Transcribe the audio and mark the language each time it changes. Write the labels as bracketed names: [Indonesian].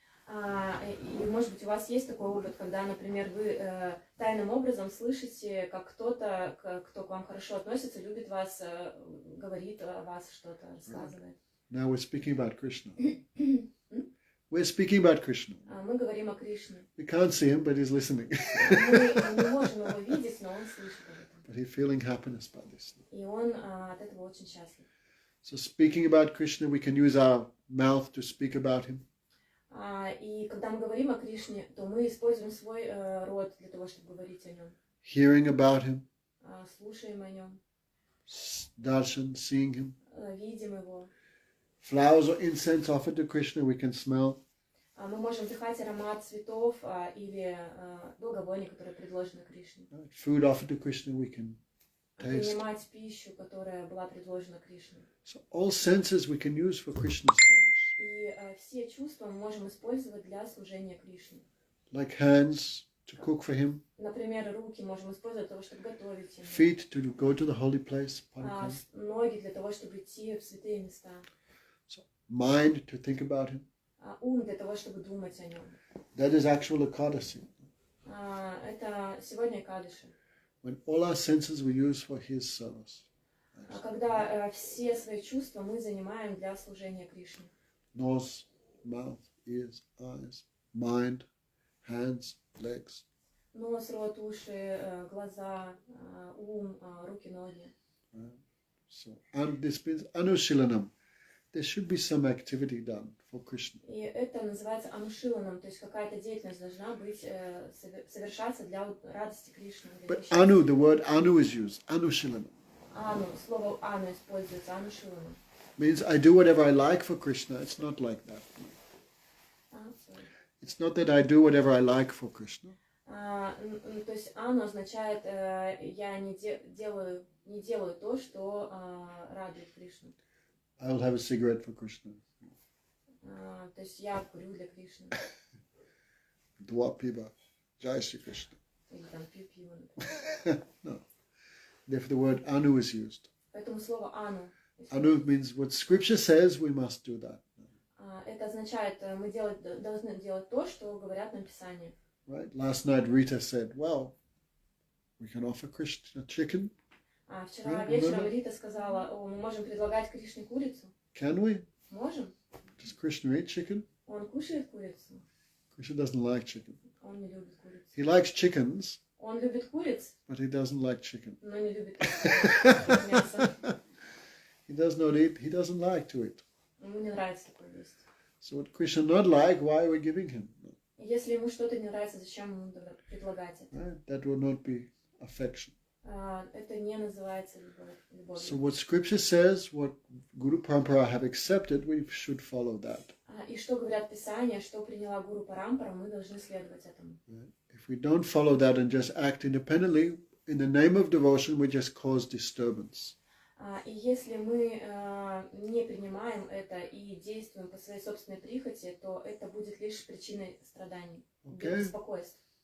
[Russian] И, может быть, у вас есть такой опыт, когда, например, вы тайным образом слышите, как кто-то, кто к вам хорошо относится, любит вас, говорит о вас что-то, рассказывает. [English] Now we're speaking about Krishna. We're speaking about Krishna. [Russian] Мы говорим о Кришне. [English] We can't see him, but he's listening. [Russian] Мы не можем его видеть, но он слышит об этом. [English] But he's feeling happiness by this. [Russian] И он от этого очень счастлив. [English] So speaking about Krishna, we can use our mouth to speak about him. [Russian] И когда мы говорим о Кришне, то мы используем свой рот для того, чтобы говорить о нем. [English] Hearing about him. [Russian] Слушаем о нем. [English] Darshan, seeing him. [Russian] Видим его. [English] Flowers or incense offered to Krishna, we can smell. [Russian] Мы можем вдыхать аромат цветов или благовоний, которые предложены Кришне. [English] Food offered to Krishna, we can taste. [Russian] Принимать пищу, которая была предложена Кришне. [English] So all senses we can use for Krishna's service. [Russian] И все чувства мы можем использовать для служения Кришне. [English] Like hands to cook for him. [Russian] Например, руки можем использовать для того, чтобы готовить ему. [English] Feet to go to the holy place. [Russian] Ноги для того, чтобы идти в святые места. [English] So mind to think about him. [Russian] Ум для того, чтобы думать о нем. [English] That is actual Ekadasi. [Russian] Это сегодня Экадаши. [English] When all our senses we use for his service. [Russian] Когда все свои чувства мы занимаем для служения Кришне. [English] Nose, mouth, ears, eyes, mind, hands, legs. [Russian] Нос, рот, уши, глаза, ум, руки, ноги. [English] So, and this means anushilanam. There should be some activity done for Krishna. [Russian] И это называется анушиланом, то есть какая-то деятельность должна быть, совершаться для радости Кришны. [English] But anu, the word anu is used. Anushilanam. [Russian] Ану, слово ану используется, анушиланом. [English] Means I do whatever I like for Krishna. It's not like that. It's not that I do whatever I like for Krishna. [Russian] То есть ану означает я не делаю то, что радует Кришну. [English] I will have a cigarette for Krishna. [Russian] То есть я курю для Кришны. [Hindi] Dua piba. Jai Shri Krishna. [Russian] Или там пью пиво. [English] No. Therefore the word anu is used. [Russian] Поэтому слово ану. [English] Anu means what scripture says, we must do that. [Russian] Это означает, мы должны делать то, что говорят нам Писания. [English] Right? Last night Rita said, well, we can offer Krishna chicken. [Russian] Вчера вечером Рита сказала, мы можем предлагать Кришне курицу. [English] Can we? [Russian] Можем. [English] Does Krishna eat chicken? [Russian] Он кушает курицу. [English] Krishna doesn't like chicken. [Russian] Он не любит курицу. [English] He likes chickens, [Russian] Он любит куриц, [English] but he doesn't like chicken. [Russian] но не любит мясо. [English] He does not eat, he doesn't like to eat. [Russian] Ему не нравится такое есть. [English] So what Krishna not like, why are we giving him? [Russian] Если ему что-то не нравится, зачем ему предлагать это? [English] Right? That will not be affection. [Russian] Это не называется любовью. [English] So what scripture says, what Guru Parampara have accepted, we should follow that. [Russian] И что говорят Писания, что приняла Гуру Парампара, мы должны следовать этому. [English] If we don't follow that and just act independently, in the name of devotion, we just cause disturbance. [Russian] И если мы не принимаем это и действуем по своей собственной прихоти, то это будет лишь причиной страданий, беспокойств.